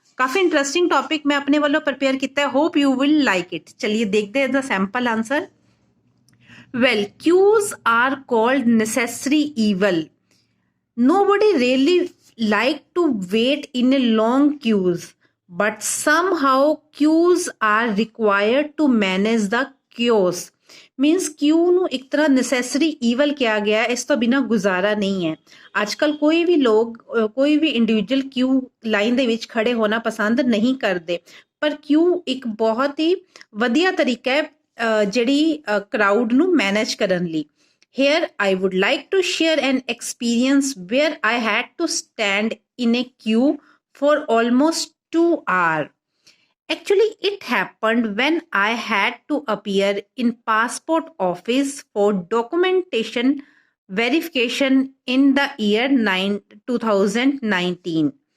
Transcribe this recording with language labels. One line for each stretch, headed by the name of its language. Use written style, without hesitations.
Punjabi: ਕਾਫੀ interesting topic ਮੈਂ ਆਪਣੇ ਵੱਲੋਂ ਪ੍ਰਪੇਅਰ ਕੀਤਾ ਹੈ।
English: Hope you will like it.
Punjabi: ਚਲਿਏ ਦੇਖਦੇ ਹਾਂ ਦਾ sample answer.
English: Well, queues are called necessary evil. Nobody really like to wait in a long queues, but somehow queues are required to manage the chaos.
Punjabi: Means ਕਿਊ ਨੂੰ ਇੱਕ ਤਰ੍ਹਾਂ necessary evil ਕਿਹਾ ਗਿਆ, ਇਸ ਤੋਂ ਬਿਨਾਂ ਗੁਜ਼ਾਰਾ ਨਹੀਂ ਹੈ। ਅੱਜ ਕੱਲ੍ਹ ਕੋਈ ਵੀ ਲੋਕ, ਕੋਈ ਵੀ ਇੰਡੀਵਿਜੂਅਲ ਕਿਊ ਲਾਈਨ ਦੇ ਵਿੱਚ ਖੜੇ ਹੋਣਾ ਪਸੰਦ ਨਹੀਂ ਕਰਦੇ, ਪਰ ਕਿਊ ਇੱਕ ਬਹੁਤ ਹੀ ਵਧੀਆ ਤਰੀਕਾ ਹੈ ਜਿਹੜੀ ਕਰਾਊਡ ਨੂੰ ਮੈਨੇਜ ਕਰਨ ਲਈ।
English: Here I would like to share an experience where I had to stand in a queue for almost 2 hours. Actually, it happened when I had to appear in passport office for documentation verification in the year 2019.